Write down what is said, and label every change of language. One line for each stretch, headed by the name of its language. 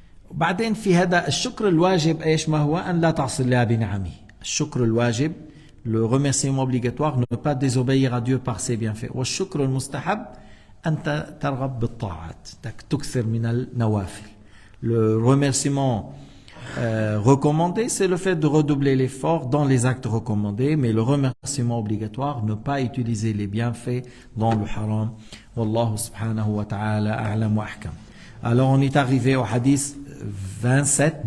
Arabic: بعدين في هذا الشكر الواجب ايش ما هو؟ ان لا تعصي الله بنعمه. الشكر الواجب,
French: le remerciement obligatoire, ne pas désobéir à Dieu par ses bienfaits.
Arabic: والشكر المستحب أن ترغب بالطاعات, تكثر من النوافل.
French: Le remerciement recommandé, c'est le fait de redoubler l'effort dans les actes recommandés, mais le remerciement obligatoire, ne pas utiliser les bienfaits dans le haram.
Arabic: Wallahu subhanahu wa ta'ala a'lam wa ahkam.
French: Alors on est arrivé au hadith 27.